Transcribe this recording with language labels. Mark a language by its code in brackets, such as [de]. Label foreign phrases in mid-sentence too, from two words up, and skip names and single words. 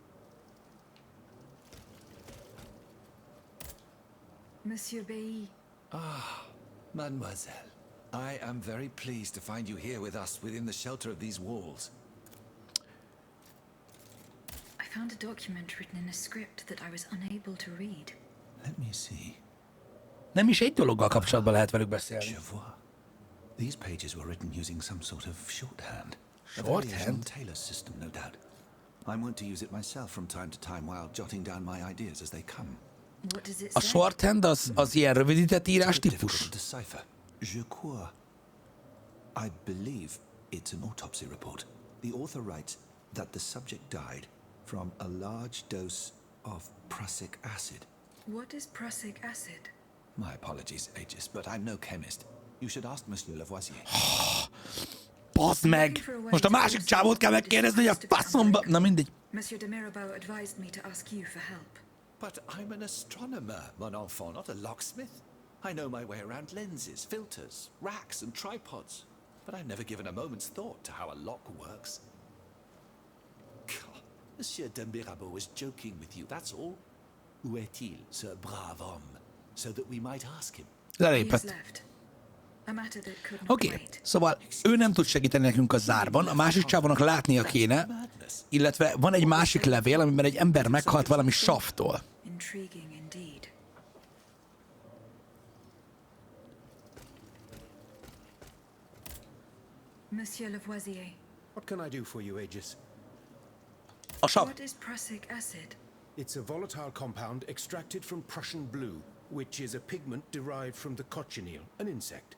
[fr] Monsieur Bailly. Mademoiselle, [en] I am very pleased to find you here with us within the shelter of these walls. I found a document written in a script that I was unable to read. Let me see. [hu] Nem is egy dologgal kapcsolatban lehet velük beszélni. [fr] Je vois. [en] These pages were written using some sort of shorthand. Shorthand? Taylor's system, no doubt. I want to use it myself from time to time while jotting down my ideas as they come. What does it [hu] A [en] say? [hu] shorthand az ilyen rövidített írás típus. [en] To decipher. [fr] Je crois. [en] I believe it's an autopsy report. The author writes that the subject died from a large dose of prussic acid. What is prussic acid? My apologies, Aegis, but I'm no chemist. You should ask Monsieur Lavoisier. [hu] Baszd meg! Most a másik csávót kell megkérdezni, hogy a faszomba... Na mindegy. [en] Monsieur de Mirabeau advised me to ask you for help. But I'm an astronomer, [fr] mon enfant, [en] not a locksmith. I know my way around lenses, filters, racks and tripods. But I've never given a moment's thought to how a lock works. God, Monsieur de Mirabeau was joking with you, that's all. [fr] Où est-il, ce brave homme? [en] So that we might ask him. [hu] Lelépett. Oké, szóval ő nem tud segíteni nekünk a zárban, a másik csávónak látnia kéne, illetve van egy másik levél, amiben egy ember meghalt valami savtól. [en] Intriguing indeed. Monsieur Lavoisier. What can I do for you, Aegis? [hu] A sav. [en] What is prussic acid? It's a volatile compound extracted from Prussian blue, which is a pigment derived from the cochineal, an insect.